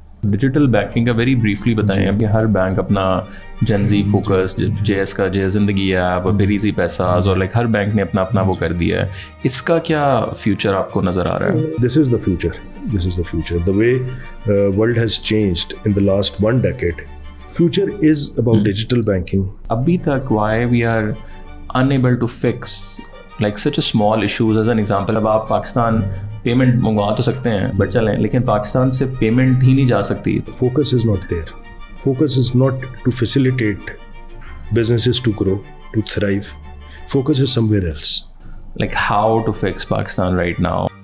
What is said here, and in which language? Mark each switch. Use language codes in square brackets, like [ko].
[ur] Digital banking کا very briefly بتائیں. اب کہ ہر بینک اپنا جنزی فوکس, JS کا جے زندگی ایپ اور پھر ایزی پیساز اور ہر بینک نے اپنا وہ کر دیا ہے. اس کا کیا فیوچر آپ کو نظر آ رہا ہے؟ [en] This is the future. The way world has changed in the last 1 decade. Future is about digital banking. [ur] ابھی تک [en] Why we are unable to fix like such a small issues as an example. [ur] اب آپ Pakistan payment منگوا تو سکتے ہیں but چلیں, لیکن پاکستان سے پیمنٹ ہی نہیں جا سکتی. [en] Focus is not there. Focus is not to facilitate businesses to grow, to thrive. Focus is somewhere else. Like how to fix Pakistan right now?